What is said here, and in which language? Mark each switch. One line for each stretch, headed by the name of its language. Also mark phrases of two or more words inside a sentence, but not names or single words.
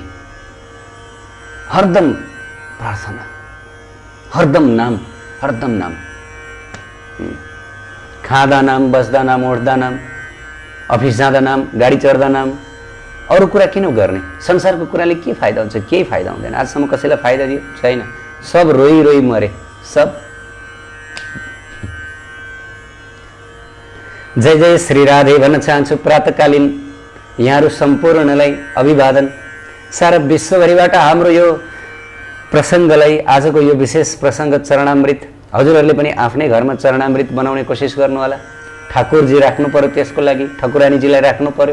Nepali: हरदम प्रार्थना, हरदम नाम, हरदम नाम। खाँदा नाम, बस्दा नाम, उठ्दा नाम, अफिस जाँदा नाम, गाडी चढ्दा नाम। अरू कुरा किन गर्ने? संसारको कुराले के फाइदा हुन्छ? केही फाइदा हुँदैन। आजसम्म कसैलाई फाइदा दियो छैन, सब रोई रोई मरे सब। जय जय श्री राधे भन्न चाहन्छु। प्रातःकालीन यहाँहरू सम्पूर्णलाई अभिवादन। सारा विश्वभरिबाट हाम्रो यो प्रसङ्गलाई, आजको यो विशेष प्रसङ्ग चरणामृत, हजुरहरूले पनि आफ्नै घरमा चरणामृत बनाउने कोसिस गर्नु होला। ठाकुरजी राख्नु पर्यो, त्यसको लागि ठाकुरानीजीलाई राख्नु पर्यो।